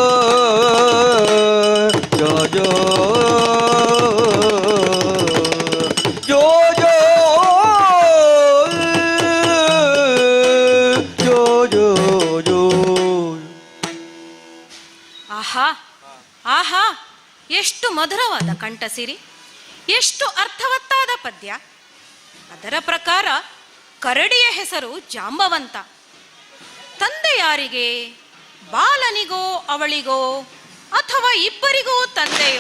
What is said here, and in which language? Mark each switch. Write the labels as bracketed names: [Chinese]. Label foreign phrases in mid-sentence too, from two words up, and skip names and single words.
[Kannada] ಜೋ ಜೋ ಜೋ ಜೋ ಜೋ ಜೋ. ಆಹಾ ಆಹಾ, ಎಷ್ಟು ಮಧುರವಾದ ಕಂಠಸಿರಿ, ಎಷ್ಟು ಅರ್ಥವತ್ತಾದ ಪದ್ಯ. ಅದರ ಪ್ರಕಾರ ಕರಡಿಯ ಹೆಸರು ಜಾಂಬವಂತ. ತಂದೆ ಯಾರಿಗೆ? ಬಾಲನಿಗೋ ಅವಳಿಗೋ ಅಥವಾ ಇಬ್ಬರಿಗೂ ತಂದೆಯೋ?